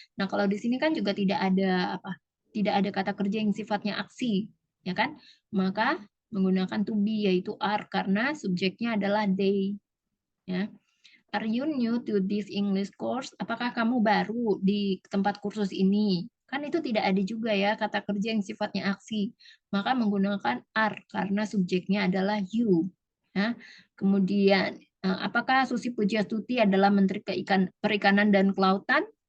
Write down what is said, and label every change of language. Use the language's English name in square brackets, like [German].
[Indonesian] Nah, kalau di sini kan juga tidak ada kata kerja yang sifatnya aksi, ya kan? Maka menggunakan to be yaitu are karena subjeknya adalah they, ya. [English] Are you new to this English course? [Indonesian] Apakah kamu baru di tempat kursus ini? Kan itu tidak ada juga ya kata kerja yang sifatnya aksi. Maka menggunakan are karena subjeknya adalah you. Ya. Kemudian, apakah Susi Pujiastuti adalah Menteri Perikanan dan Kelautan?